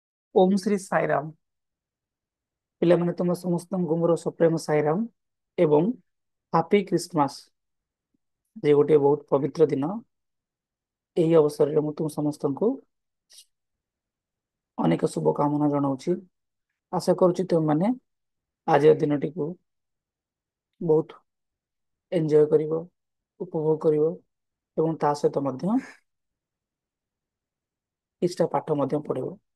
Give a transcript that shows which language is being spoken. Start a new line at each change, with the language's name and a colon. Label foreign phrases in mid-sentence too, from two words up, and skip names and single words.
Odia: ଓମ ଶ୍ରୀ ସାଈରାମ। ପିଲାମାନେ ତୁମ ସମସ୍ତ ମୋର ସପ୍ରେମ ସାଈରାମ ଏବଂ
English: happy Christmas.
Odia: ଜେ ଗୋଟେ ବହୁତ ପବିତ୍ର ଦିନ। ଏହି ଅବସରରେ ମୁଁ ତୁମ ସମସ୍ତଙ୍କୁ ଅନେକ ଶୁଭକାମନା ଜଣାଉଛି। ଆଶା କରୁଛି ତୁମମାନେ ଆଜିର ଦିନଟିକୁ ବହୁତ ଏଞ୍ଜୟ କରିବ, ଉପଭୋଗ କରିବ ଏବଂ ତା ସହିତ ମଧ୍ୟ କିଛିଟା ପାଠ ମଧ୍ୟ ପଢିବ।